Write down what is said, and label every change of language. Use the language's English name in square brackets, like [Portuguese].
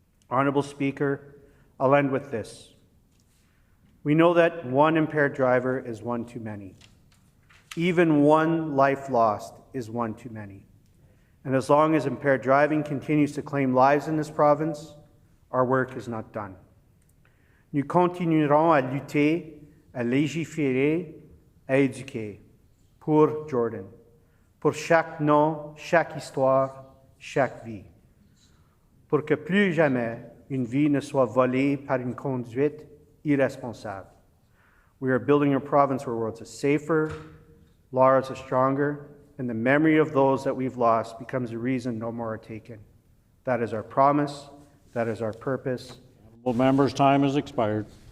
[English] Honorable Speaker, I'll end with this. We know that one impaired driver is one too many. Even one life lost is one too many. And as long as impaired driving continues to claim lives in this province, our work is not done. [French] Nous continuerons à lutter, à légiférer, à éduquer pour Jordan, pour chaque nom, chaque histoire, chaque vie, pour que plus jamais une vie ne soit volée par une conduite irresponsable. [English] We are building a province where roads are safer, laws are stronger, and the memory of those that we've lost becomes a reason no more are taken. That is our promise. That is our purpose. Honourable members, time has expired.